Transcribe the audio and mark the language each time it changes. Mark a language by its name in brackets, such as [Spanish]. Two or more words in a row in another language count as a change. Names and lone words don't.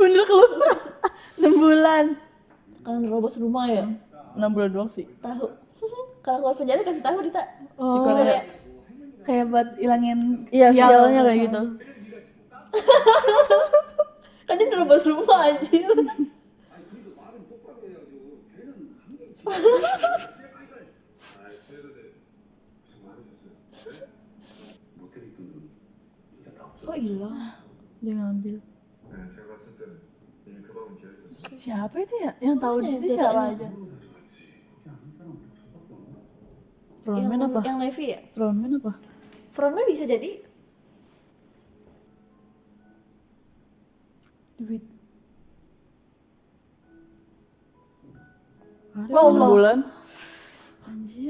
[Indonesian] 6 bulan. Kan nerobos rumah ya. 6 bulan doang sih. Tahu. Kalau keluar penjara kasih tahu Dita. Di Oh, Korea. kayak buat ilangin Iya, sial. sialnya kayak gitu. Kan dia nerobos rumah anjir. [Korean] 모텔이 그 진짜 다 없어. [Indonesian] Kok hilang? Dia ngambil. [Korean] 네, 제가 갔을 때는 이미 그 방은 비어 있었어. [Indonesian] Siapa itu ya? Yang tahu di situ Dia siapa tanya. aja? [Korean] 가져갔지. 거기 아는 사람 우리 저밖에 없나? [Indonesian] Frontman apa? Yang Navy ya? Frontman apa? Frontman bisa jadi duit. Ada Oh, 6 Allah. bulan. Anjir.